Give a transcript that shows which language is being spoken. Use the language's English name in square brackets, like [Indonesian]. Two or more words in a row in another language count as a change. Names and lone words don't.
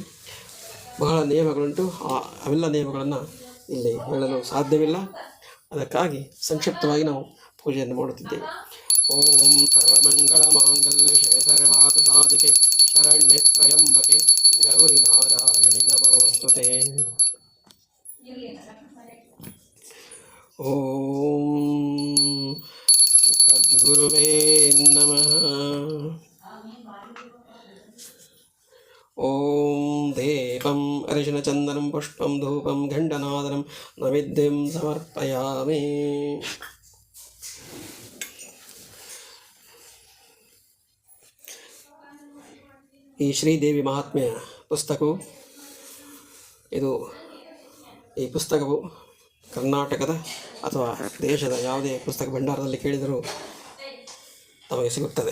[Kannada] ಬಹಳ ನಿಯಮಗಳುಂಟು. ಅವೆಲ್ಲ ನಿಯಮಗಳನ್ನು ಇಲ್ಲಿ ಹೇಳಲು ಸಾಧ್ಯವಿಲ್ಲ. ಅದಕ್ಕಾಗಿ ಸಂಕ್ಷಿಪ್ತವಾಗಿ ನಾವು ಪೂಜೆಯನ್ನು ಮಾಡುತ್ತಿದ್ದೇವೆ. [Sanskrit] ಓಂ ಸರ್ವಮಂಗಳ ಮಾಂಗಲ್ಯ ಶಿವೆ ಸರ್ವಾರ್ಥ ಸಾಧಿಕೆ ಶರಣ್ಯೆ ತ್ರ್ಯಂಬಕೆ ಗೌರಿ ನಾರಾಯಣಿ ನಮೋಸ್ತುತೆ. ಓಂ ಸದ್ಗುರುವೇ ನಮಃ. ಓಂ ದೇವಂ ಅರಿಶಿನಚಂದನಂ ಪುಷ್ಪಂ ಧೂಪಂ ಘಂಟನಾದನಂ ನೈವೇದ್ಯಂ ಸಮರ್ಪಯಾಮಿ. [Kannada] ಈ ಶ್ರೀದೇವಿ ಮಹಾತ್ಮೆಯ ಪುಸ್ತಕವು ಈ ಪುಸ್ತಕವು ಕರ್ನಾಟಕದ ಅಥವಾ ದೇಶದ ಯಾವುದೇ ಪುಸ್ತಕ ಭಂಡಾರದಲ್ಲಿ ಕೇಳಿದರೂ ತಮಗೆ ಸಿಗುತ್ತದೆ.